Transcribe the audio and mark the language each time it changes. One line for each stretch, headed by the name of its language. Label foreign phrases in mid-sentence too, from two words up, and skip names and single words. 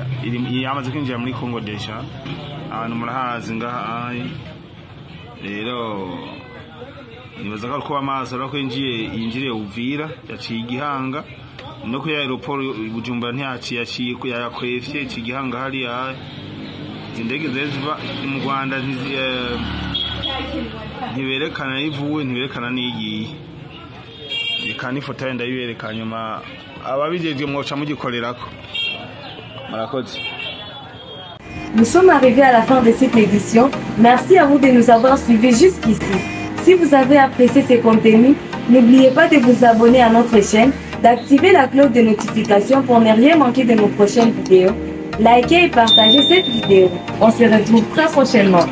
Rundi: yamaze kwinjira muri Congo deja abantu murahazi ngaha rero nibaza ko amaso ariko yinjiriye Uvira yaciye igihanga no ku aeroport Bujumbura ntiyaciye yakwefye igihanga hariya indege ziva mu Rwanda ntiberekana ivuwe ntiberekana n'igiye ikani foto yenda yibereka nyuma ababijeje mwoca mugikorerako murakoze.
French: Nous sommes arrivés à la fin de cette édition. Merci à vous de nous avoir suivis jusqu'ici. Si vous avez apprécié ces contenus, n'oubliez pas de vous abonner à notre chaîne, d'activer la cloche de notification pour ne rien manquer de nos prochaines vidéos. Likez et partagez cette vidéo. On se retrouve très prochainement.